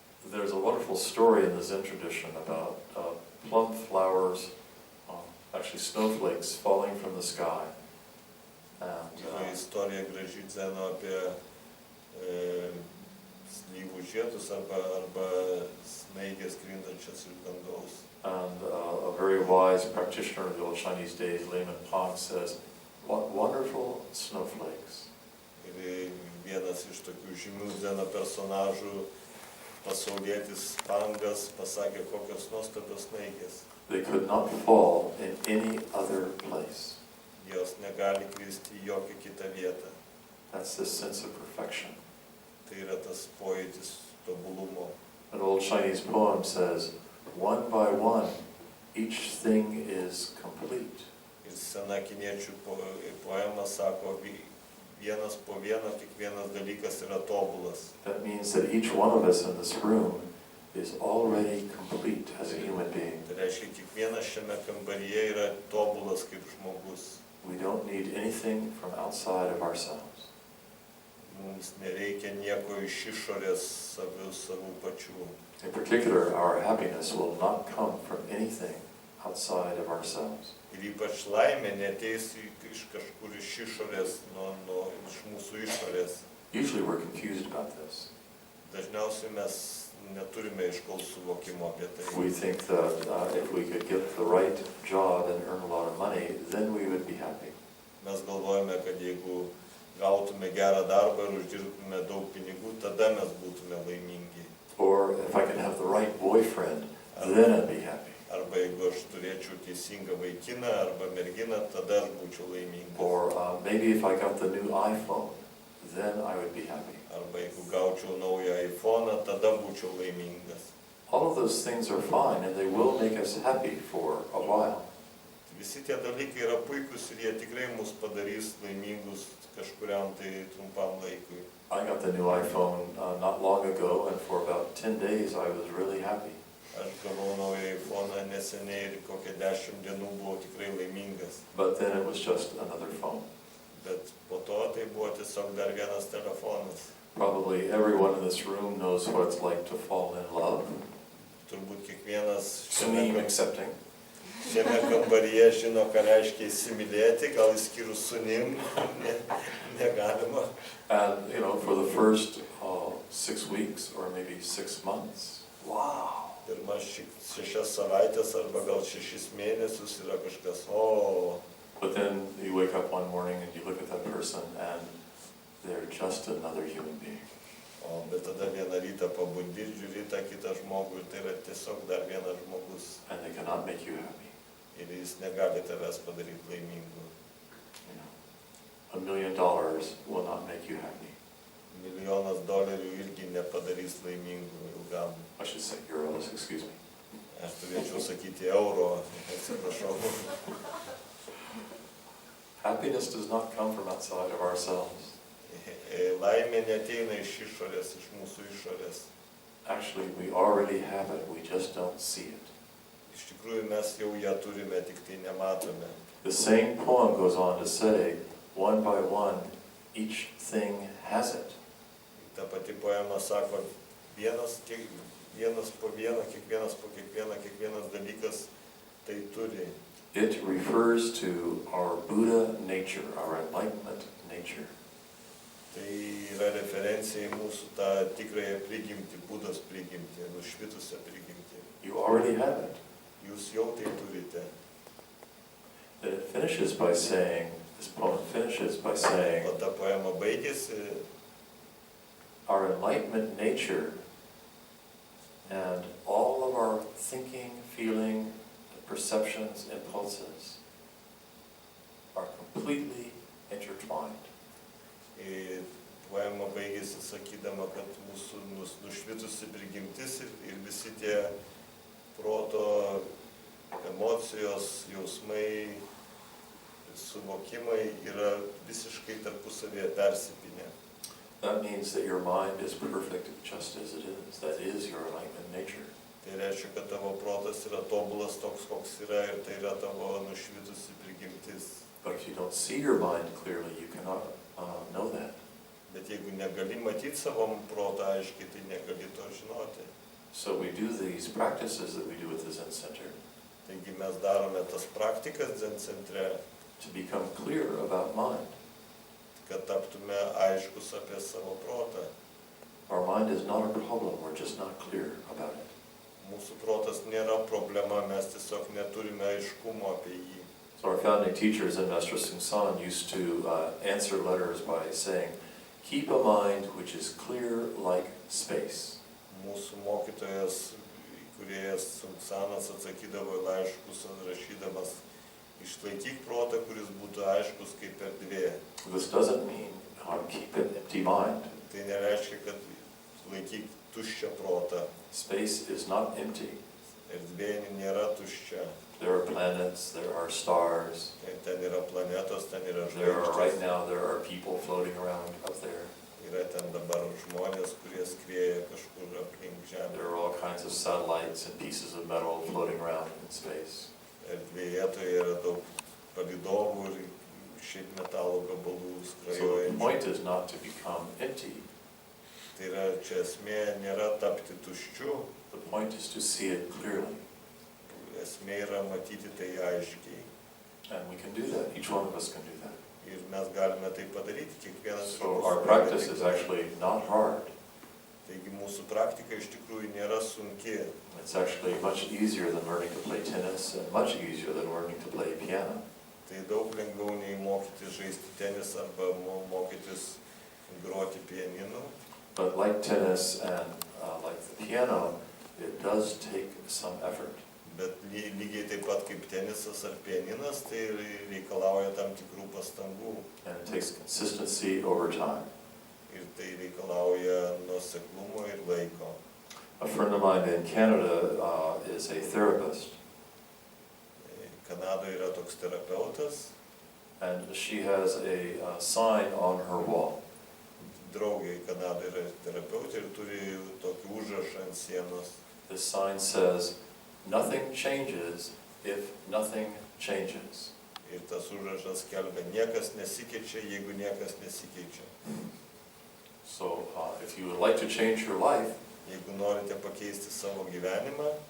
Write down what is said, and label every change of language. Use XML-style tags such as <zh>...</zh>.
<en>There's a wonderful story in the Zen tradition about plum flowers, actually snowflakes, falling from the sky.</en> <lt>Yra istorija graži dzeno apie slyvų žiedus arba snaigės krintančias iš dangaus.</lt> <en>And a very wise practitioner of the old Chinese days, Layman Pong, says, "What wonderful snowflakes."</en> <lt>Ir vienas iš tokių žymių dzeno personažų, pasaulietis Pangas, pasakė, kokios nuostabios snaigės.</lt> <en>They could not fall in any other place.</en> <lt>Jos negali kristi į jokią kitą vietą.</lt> <en>That's the sense of perfection.</en> <lt>Tai yra tas pojūtis tobulumo.</lt> <en>An old Chinese poem says, "One by one, each thing is complete."</en> <lt>Ir sena kiniečių poema sako, vienas po vieno kiekvienas dalykas yra tobulas.</lt> <en>That means that each one of us in this room is already complete as a human being.</en> <lt>Tai reiškia, kiekvienas šiame kambaryje yra tobulas kaip žmogus.</lt> <en>We don't need anything from outside of ourselves.</en> <lt>Mums nereikia nieko iš išorės savų pačių.</lt> <en>In particular, our happiness will not come from anything outside of ourselves.</en> <lt>Ir ypač laimė neteis iš kažkur iš išorės, iš mūsų išorės.</lt> <en>Usually we're confused about this.</en> <lt>Dažniausiai mes neturime aiškaus suvokimo apie tai.</lt> <en>We think that if we could get the right job and earn a lot of money, then we would be happy.</en> <lt>Mes galvojame, kad jeigu gautume gerą darbą ir uždirbtume daug pinigų, tada mes būtume laimingi.</lt> <en>Or if I could have the right boyfriend, then I'd be happy.</en> <lt>Arba jeigu aš turėčiau teisingą vaikiną arba merginą, tada aš būčiau laimingas.</lt> <en>Or maybe if I got the new iPhone, then I would be happy.</en> <lt>Arba jeigu gaučiau naują iPhone'ą, tada būčiau laimingas.</lt> <en>All of those things are fine and they will make us happy for a while.</en> <lt>Visi tie dalykai yra puikus ir jie tikrai mus padarys laimingus kažkuriam tai trumpam laikui.</lt> <en>I got the new iPhone not long ago, and for about 10 days I was really happy.</en> <lt>Aš gavau naują iPhone'ą neseniai ir kokią 10 dienų buvau tikrai laimingas.</lt> <en>But then it was just another phone.</en> <lt>Bet po to tai buvo tiesiog dar vienas telefonas.</lt> <en>Probably everyone in this room knows what it's like to fall in love.</en> <lt>Turbūt kiekvienas</lt> <en>To me, accepting.</en> <lt>šiame kambaryje žino, ką reiškia įsimylėti, gal išskyrus sunim, negalima.</lt> <en>And, you know, for the first 6 weeks or maybe 6 months, wow.</en> <lt>Pirmas 6 savaitės arba gal 6 mėnesius yra kažkas,</lt> <en>But then you wake up one morning and you look at that person and they're just another human being.</en> <lt>Bet tada vieną rytą pabundi, žiūri tą kitą žmogų ir tai yra tiesiog dar vienas žmogus.</lt> <en>And they cannot make you happy.</en> <lt>Ir jis negali tavęs padaryti laimingu.</lt> <en>You know, $1 million will not make you happy.</en> <lt>$1,000,000 irgi nepadarys laimingų ilgam.</lt> <en>I should say euros, excuse me.</en> <lt>Aš turėčiau sakyti euro, atsiprašau.</lt> <en>Happiness does not come from outside of ourselves.</en> <lt>Laimė neteina iš išorės, iš mūsų išorės.</lt> <en>Actually, we already have it, we just don't see it.</en> <lt>Iš tikrųjų mes jau ją turime, tik tai nematome.</lt> <en>The same poem goes on to say, one by one, each thing has it.</en> <lt>Ta pati poema sako, vienas po vieną, kiekvienas po kiekvieną, kiekvienas dalykas tai turi.</lt> <en>It refers to our Buddha nature, our enlightenment nature.</en> <lt>Tai yra referencija į mūsų tą tikrąją prigimtį, Budos prigimtį, nušvitusią prigimtį.</lt> <en>You already have it.</en> <lt>Jūs jau tai turite.</lt> <en>And it finishes by saying, this poem finishes by saying,</en> <lt>O ta poema baigėsi,</lt> <en>our enlightenment nature and all of our thinking, feeling, perceptions, impulses are completely intertwined.</en> <lt>Poema baigėsi sakydama, kad mūsų nušvitusi prigimtis ir visi tie proto emocijos, jausmai, suvokimai yra visiškai tarpusavėje persipynę.</lt> <en>That means that your mind is perfect just as it is. That is your enlightenment nature.</en> <lt>Tai reiškia, kad tavo protas yra tobulas toks, koks yra ir tai yra tavo nušvitusi prigimtis.</lt> <en>But if you don't see your mind clearly, you cannot know that.</en> <lt>Bet jeigu negali matyti savo protą aiškiai, tai negali to žinoti.</lt> <en>So we do these practices that we do at the Zen Center</en> <lt>Taigi mes darome tas praktikas Zen centre,</lt> <en>to become clear about mind.</en> <lt>kad taptume aiškus apie savo protą.</lt> <en>Our mind is not a problem, we're just not clear about it.</en> <lt>Mūsų protas nėra problema, mes tiesiog neturime aiškumo apie jį.</lt> <en>So our founding teacher, Zen Master Sung San, used to answer letters by saying, keep a mind which is clear like space.</en> <lt>Mūsų mokytojas, įkūrėjas Sungsanas atsakydavo į laiškus, rašydamas, išlaikyk protą, kuris būtų aiškus kaip erdvė.</lt> <en>This doesn't mean keep an empty mind.</en> <lt>Tai nereiškia, kad laikyk tuščią protą.</lt> <en>Space is not empty.</en> <lt>Erdvė nėra tuščia.</lt> <en>There are planets, there are stars,</en> <lt>Ten yra planetos, ten yra</lt> <en>right</en> <lt>žvaigždės.</lt> <en>now there are people floating around up there.</en> <lt>Yra ten dabar žmonės, kurie skrieja kažkur aplink Žemę.</lt> <en>There are all kinds of satellites and pieces of metal floating around in space.</en> <lt>Erdvėje tai yra daug palydovų ir šiaip metalo gabalų</lt> <en>So the</en> <lt>skrajojančių.</lt> <en>point is not to become empty.</en> <lt>Tai yra, čia esmė nėra tapti tuščiu,</lt> <en>The point is to see it clearly.</en> <lt>esmė yra matyti tai aiškiai.</lt> <en>And we can do that. Each one of us can do that.</en> <lt>Ir mes galime tai padaryti, kiekvienas iš</lt> <en>So</en> <lt>mūsų</lt> <en>our</en> <lt>gali</lt> <en>practice</en> <lt>tai</lt> <en>is</en> <lt>padaryti.</lt> <en>actually not hard.</en> <lt>Taigi mūsų praktika iš tikrųjų nėra sunki.</lt> <en>It's actually much easier than learning to play tennis and much easier than learning to play piano.</en> <lt>Tai daug lengviau nei mokytis žaisti tenisą arba mokytis groti pianinu.</lt> <en>But like tennis and like the piano, it does take some effort.</en> <lt>Bet lygiai taip pat kaip tenisas ar pianinas, tai reikalauja tam tikrų pastangų.</lt> <en>And it takes consistency over time.</en> <lt>Ir tai reikalauja nuoseklumo ir laiko.</lt> <en>A friend of mine in Canada is a therapist,</en> <lt>Kanadoje yra toks terapeutas,</lt> <en>and she has a sign on her wall.</en> <lt>draugė Kanadoje yra terapeutė ir turi tokį užrašą ant sienos.</lt> <en>This sign says, "Nothing changes if nothing changes."</en> <lt>Ir tas užrašas skelbia, niekas nesikeičia, jeigu niekas nesikeičia.</lt> <en>So if you would like to change your life,</en> <lt>Jeigu norite pakeisti savo gyvenimą,</lt>